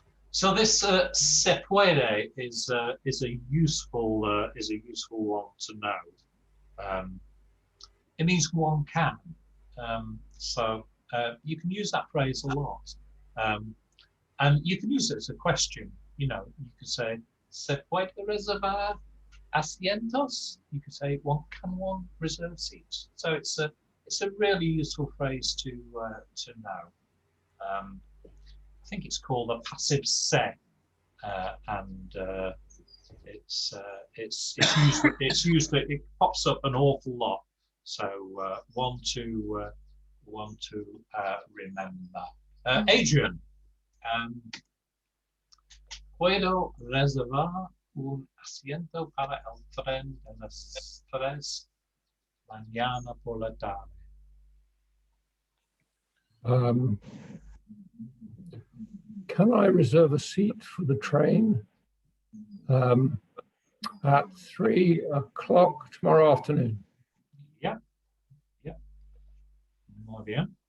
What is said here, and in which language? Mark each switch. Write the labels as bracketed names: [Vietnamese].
[English] So this [Spanish] se puede [English] is a useful one to know. It means one can. So you can use that phrase a lot, and you can use it as a question. You could say [Spanish] se puede reservar asientos. [English] You could say can one reserve seats. So it's a really useful phrase to know. I think it's called a passive se, and it's used. It pops up an awful lot, so one to remember. [Spanish] Adrian, ¿puedo reservar un asiento para el tren de las 3 mañana por la tarde? [English] Can I reserve a seat for the train at 3 o'clock tomorrow afternoon? Yeah. [Spanish] Muy bien.